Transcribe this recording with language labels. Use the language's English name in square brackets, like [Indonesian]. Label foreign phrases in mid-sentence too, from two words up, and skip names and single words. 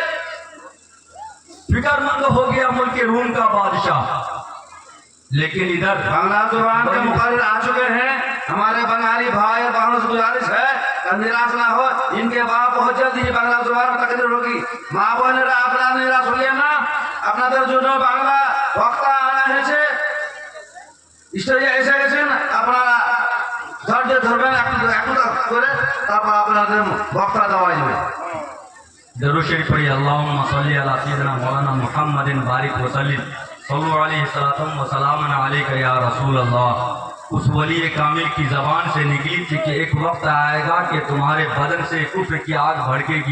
[Urdu] فکر مند ہو گیا ملک روم کا بادشاہ۔ لیکن ادھر بنگلہ زبان کے مقرر آ چکے ہیں، ہمارے بنگالی بھائی اور بہنوں سے گزارش ہے کہ نراش نہ ہو، ان کے بعد بہت جلد ہی بنگلہ زبان میں تقریر ہوگی۔ ماں بہن اپنا نراش ہو لینا، اپنا درجون [Bangla] বাংলা বক্তা আনা হয়েছে, স্টেজে এসে গেছেন, আপনারা ধৈর্য ধরবেন একটু করে, তারপর আপনাদের বক্তা দেওয়া যাবে। [Urdu] درود شریف پڑھی [Arabic] اللہم صلی علی سیدنا مولانا محمد بارک وسلم صلو علیہ الصلوۃ والسلام علیک یا رسول اللہ۔ [Urdu] اس ولی کامل کی زبان سے نکلی تھی کہ ایک وقت آئے گا کہ تمہارے بدن سے کفر کی آگ بھڑکے گی۔